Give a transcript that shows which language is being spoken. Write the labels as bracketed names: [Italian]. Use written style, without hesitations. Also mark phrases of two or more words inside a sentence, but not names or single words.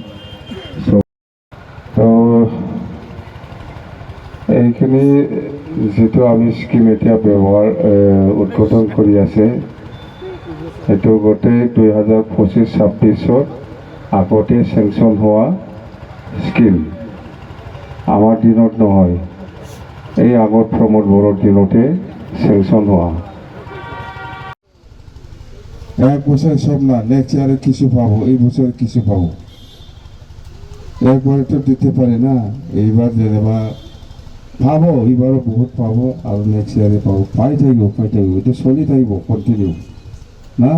[Assamese] তো এইখিনি যিটো আমি স্কিম এতিয়া উদ্বোধন কৰি আছে, সেইটো গোটেই 2025-26 আগতে চেংচন হোৱা স্কিম, আমাৰ দিনত নহয়, এই আগত প্ৰমোদ বড়োৰ দিনতে চেংচন হোৱা। [Bangla] এক বছর সব না, [English] next year [Bangla] কিছু পাবো, এই বছর কিছু পাবো। একবারে তো দিতে পারে না, এইবার যেনেবা পাবো, এইবারও বহুত পাবো, আর [English] next year [Bangla] পাবো। পাই থাকবো, এটা চলি থাকবো কন্টিনিউ না।